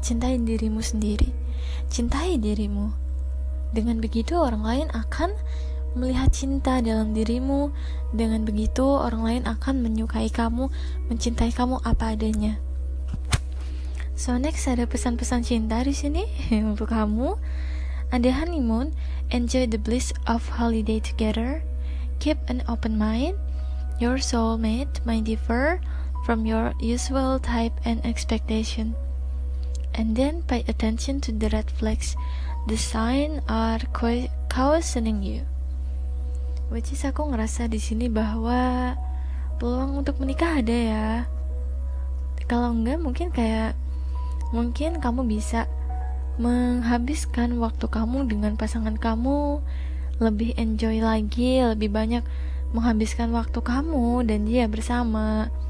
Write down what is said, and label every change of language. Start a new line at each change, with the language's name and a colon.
Indonesian: Cintai dirimu sendiri. Cintai dirimu. Dengan begitu orang lain akan melihat cinta dalam dirimu. Dengan begitu orang lain akan menyukai kamu, mencintai kamu apa adanya. So next ada pesan-pesan cinta di sini untuk kamu.
English: Ada honeymoon, enjoy the bliss of holiday together. Keep an open mind. Your soulmate might differ from your usual type and expectation. And then pay attention to the red flags. The signs are cautioning you. Which is
Indonesian: aku ngerasa di sini bahwa peluang untuk menikah ada ya. Kalau enggak mungkin kamu bisa menghabiskan waktu kamu dengan pasangan kamu, lebih enjoy lagi, lebih banyak menghabiskan waktu kamu dan dia bersama.